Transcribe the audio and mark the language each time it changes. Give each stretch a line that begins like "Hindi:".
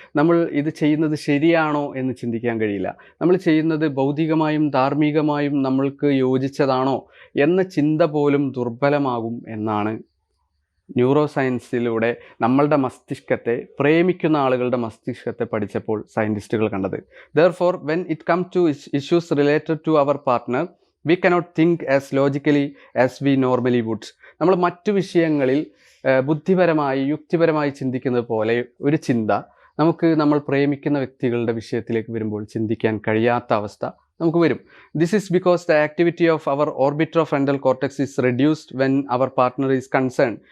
Malayalam: നമ്മൾ ഇത് ചെയ്യുന്നത് ശരിയാണോ എന്ന് ചിന്തിക്കാൻ കഴിയില്ല. നമ്മൾ ചെയ്യുന്നത് ഭൗതികമായും ധാർമ്മികമായും നമ്മൾക്ക് യോജിച്ചതാണോ എന്ന ചിന്ത പോലും ദുർബലമാകും എന്നാണ് ന്യൂറോ സയൻസിലൂടെ നമ്മളുടെ മസ്തിഷ്കത്തെ, പ്രേമിക്കുന്ന ആളുകളുടെ മസ്തിഷ്കത്തെ പഠിച്ചപ്പോൾ സയൻറ്റിസ്റ്റുകൾ കണ്ടത്.
English: Therefore, when it comes to issues related to our partner, we cannot think as logically as we normally would.
Malayalam: നമ്മൾ മറ്റു വിഷയങ്ങളിൽ ബുദ്ധിപരമായി യുക്തിപരമായി ചിന്തിക്കുന്നത് പോലെ ഒരു ചിന്ത നമുക്ക് നമ്മൾ പ്രേമിക്കുന്ന വ്യക്തികളുടെ വിഷയത്തിലേക്ക് വരുമ്പോൾ ചിന്തിക്കാൻ കഴിയാത്ത അവസ്ഥ നമുക്ക് വരും.
English: This is because the activity of our orbitofrontal cortex is reduced when our partner is concern.